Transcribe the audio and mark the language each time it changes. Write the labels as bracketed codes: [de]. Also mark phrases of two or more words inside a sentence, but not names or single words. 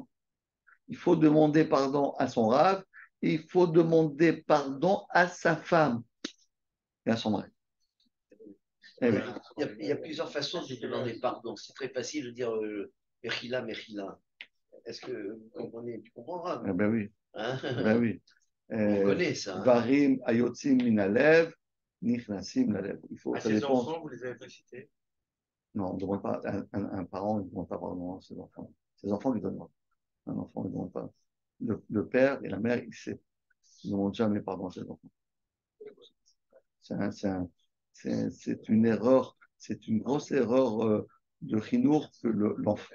[fr] Il faut demander pardon à son rave, et il faut demander pardon à sa femme et à son mari. Eh oui. Il y a plusieurs façons de demander pardon. C'est très facile de dire [he] מחילה, מחילה. [fr] Est-ce que vous comprenez? Tu comprendras? Eh ben oui. Hein? Ben oui. On connaît ça. Hein? [he] דברים היוצאים מהלב, נכנסים ללב. [fr] Il faut, À ça ses dépend. enfants, vous les avez pas cités? Non, on ne demande pas, un parent ne demande pas pardon à ses enfants. Ses enfants lui donnent. Un enfant ne demande pas. Le père et la mère, ils ne demandent jamais pardon à ses enfants. C'est une erreur, c'est une grosse erreur de Chinour que l'enfant.